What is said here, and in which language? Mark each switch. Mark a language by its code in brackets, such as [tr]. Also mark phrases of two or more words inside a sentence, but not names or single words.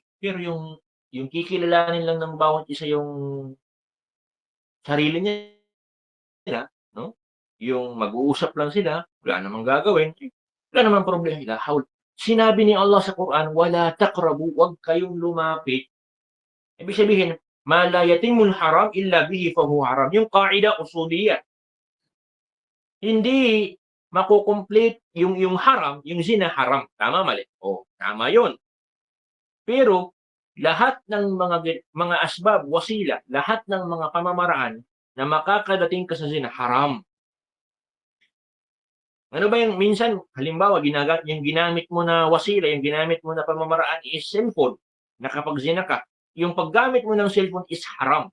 [tl] Pero yung kikilalanin lang ng bawat isa yung sarili nila, no? Yung mag-uusap lang sila, wala namang gagawin, wala namang problema. [ar] La haul. [tl] Sinabi ni Allah sa Quran, [ar] wala taqrabu, [tl] wag kayong lumapit. Ibig sabihin, [ar] ma la yatimul haram illa bihi fahuwa haram. [tl] Yung [ar] qaida usuliyah. [tl] Hindi makukomplete yung haram, yung [ar] zina haram. [tl] Tama, mali? Tama yun. Pero, lahat ng mga [ar] asbab, wasila, [tl] lahat ng mga pamamaraan na makakadating ka sa zina, haram. Ano ba yung minsan, halimbawa, yung ginamit mo na wasila, yung ginamit mo na pamamaraan is cellphone, na kapag zina ka, yung paggamit mo ng cellphone is haram.